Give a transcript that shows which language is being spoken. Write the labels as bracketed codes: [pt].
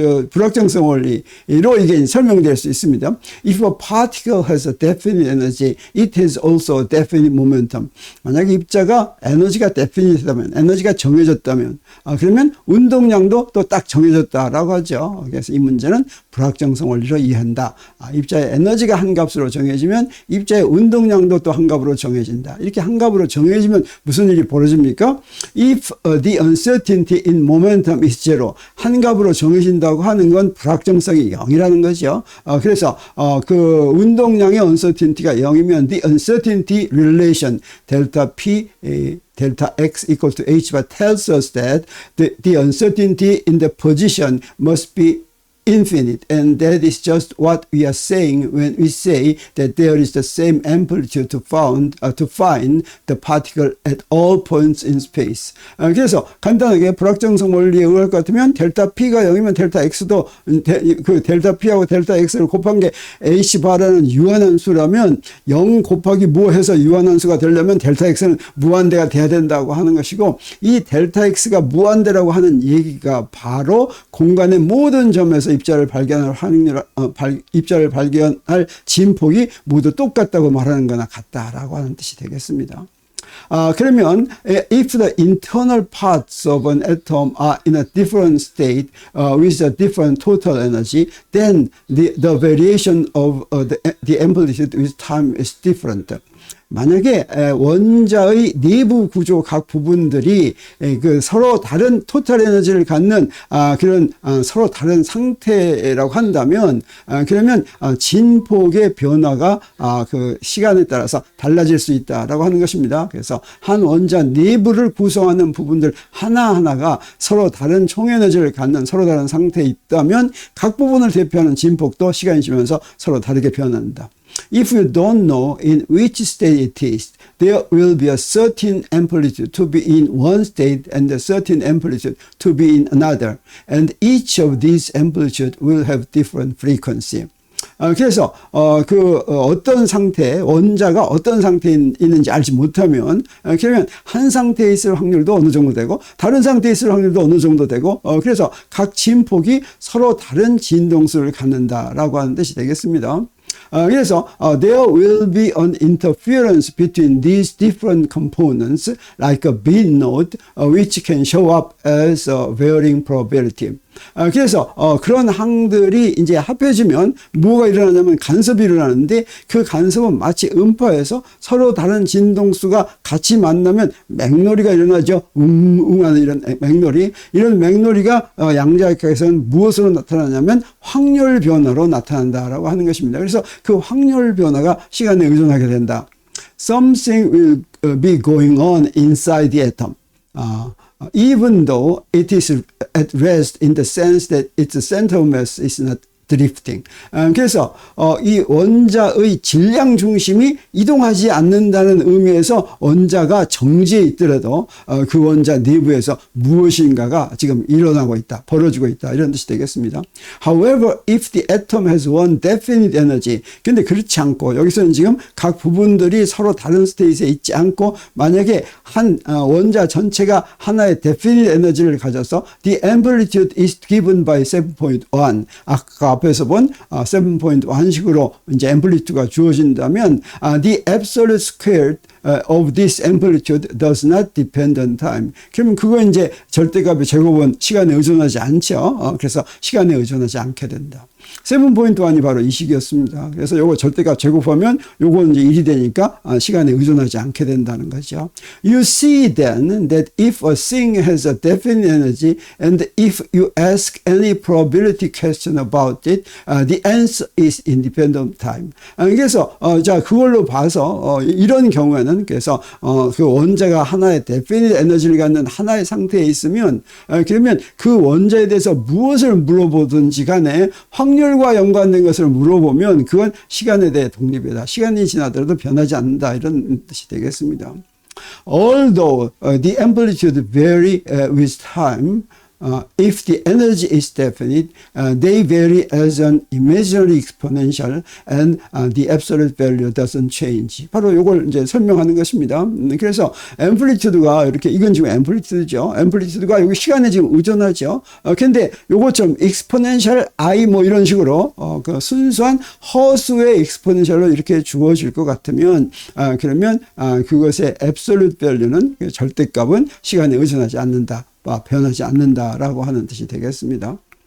[ko] 불확정성 원리로 이게 설명될 수 있습니다. [en] If a particle has a definite energy, it has also a definite momentum. [ko] 만약에 입자가 에너지가 definite하다면, 에너지가 정해졌다면, 그러면 운동량도 또 딱 정해졌다라고 하죠. 그래서 이 문제는 불확정성 원리로 이해한다. 입자의 에너지가 한 값으로 정해지면 입자의 운동량도 또 한 값으로 정해진다. 이렇게 한 값으로 정해지면 무슨 일이 벌어집니까? [en] If the uncertainty in momentum is zero, [ko] 한 값으로 정해진다고 하는 건 불확정성이 0이라는 거죠. 그래서 그 운동량의 uncertainty가 0이면 [en] the uncertainty relation delta P delta x equal to h but tells us that the uncertainty in the position must be infinite, and that is just what we are saying when we say that there is the same amplitude to find the particle at all points in space. [ko] 그래서 간단하게 불확정성 원리에 의할 것 같으면 델타 P가 0이면 델타 X도 그 델타 P하고 델타 X를 곱한 게 H바라는 유한함수라면 0 곱하기 뭐 해서 유한함수가 되려면 델타 X는 무한대가 돼야 된다고 하는 것이고, 이 델타 X가 무한대라고 하는 얘기가 바로 공간의 모든 점에서 입자를 발견할 입자를 발견할 진폭이 모두 똑같다고 말하는 거나 같다라고 하는 뜻이 되겠습니다. 그러면 [en] if the internal parts of an atom are in a different state with a different total energy, then the variation of the amplitude with time is different. [ko] 만약에 원자의 내부 구조 각 부분들이 그 서로 다른 토탈 에너지를 갖는 그런 서로 다른 상태라고 한다면, 그러면 진폭의 변화가 그 시간에 따라서 달라질 수 있다라고 하는 것입니다. 그래서 한 원자 내부를 구성하는 부분들 하나하나가 서로 다른 총 에너지를 갖는 서로 다른 상태에 있다면 각 부분을 대표하는 진폭도 시간이 지나면서 서로 다르게 변한다. [en] If you don't know in which state it is, there will be a certain amplitude to be in one state and a certain amplitude to be in another. And each of these amplitudes will have different frequency. [ko] 그래서 어떤 상태, 원자가 어떤 상태에 있는지 알지 못하면, 그러면 한 상태에 있을 확률도 어느 정도 되고 다른 상태에 있을 확률도 어느 정도 되고, 그래서 각 진폭이 서로 다른 진동수를 갖는다라고 하는 뜻이 되겠습니다. 그래서 [en] there will be an interference between these different components like a bit node which can show up as a varying probability. [ko] 그래서 그런 항들이 이제 합해지면 뭐가 일어나냐면 간섭이 일어나는데, 그 간섭은 마치 음파에서 서로 다른 진동수가 같이 만나면 맥놀이가 일어나죠. 하는 이런 맥놀이. 이런 맥놀이가 양자역학에서는 무엇으로 나타나냐면 확률 변화로 나타난다라고 하는 것입니다. 그래서 그 확률 변화가 시간에 의존하게 된다. [en] Something will be going on inside the atom. Even though it is at rest in the sense that its center of mass is not 드리프팅. [ko] 그래서 이 원자의 질량 중심이 이동하지 않는다는 의미에서 원자가 정지해 있더라도 그 원자 내부에서 무엇인가가 지금 일어나고 있다, 벌어지고 있다, 이런 뜻이 되겠습니다. [en] However, if the atom has one definite energy, [ko] 근데 그렇지 않고 여기서는 지금 각 부분들이 서로 다른 스테이트에 있지 않고 만약에 한 원자 전체가 하나의 definite 에너지를 가져서 [en] the amplitude is given by 7.1, [ko] 아까 앞에서 본 7.1식으로 이제 앰플리튜드가 주어진다면 [en] the absolute square of this amplitude does not depend on time. [ko] 그러면 그거 이제 절대값의 제곱은 시간에 의존하지 않죠. 그래서 시간에 의존하지 않게 된다. 7.1이 바로 이 식이었습니다. 그래서 요거 절대값 제곱하면 요거 이제 1이 되니까 시간에 의존하지 않게 된다는 거죠. [en] You see then that if a thing has a definite energy and if you ask any probability question about it, the answer is independent of time. [ko] 그래서 자 그걸로 봐서 이런 경우에는 그래서 그 원자가 하나의 definite 에너지를 갖는 하나의 상태에 있으면 그러면 그 원자에 대해서 무엇을 물어보든지 간에 확률과 연관된 것을 물어보면 그건 시간에 대해 독립이다. 시간이 지나더라도 변하지 않는다. 이런 뜻이 되겠습니다. [en] Although the amplitude vary with time, if the energy is definite, they vary as an imaginary exponential and the absolute value doesn't change. [ko] 바로 이걸 이제 설명하는 것입니다. 그래서 앰플리튜드가 이렇게, 이건 지금 앰플리튜드죠. 앰플리튜드가 여기 시간에 지금 의존하죠. 근데 요것처럼 exponential i 뭐 이런 식으로 그 순수한 허수의 exponential로 이렇게 주어질 것 같으면 그러면 그것의 [en] absolute value [ko] 는 절대값은 시간에 의존하지 않는다. 변하지 않는다라고 하는 뜻이 되겠습니다.